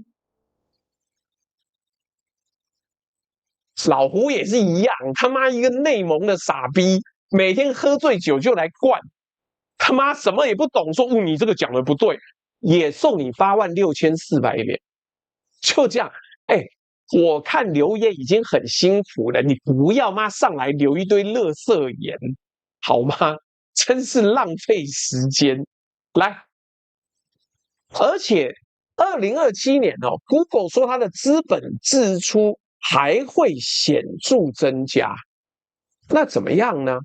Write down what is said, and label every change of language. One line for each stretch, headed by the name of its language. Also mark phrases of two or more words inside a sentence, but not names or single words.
Chinese: 老胡也是一樣，他媽一個內蒙的傻逼，每天喝醉酒就來灌，他媽什麼也不懂，說你這個講的不對，也送你86400元，就這樣。哎，我看留言已經很辛苦了，你不要媽上來留一堆垃圾言，好嗎？真是浪費時間。來，而且2027年哦 ，Google 說它的資本支出還會顯著增加，那怎麼樣呢？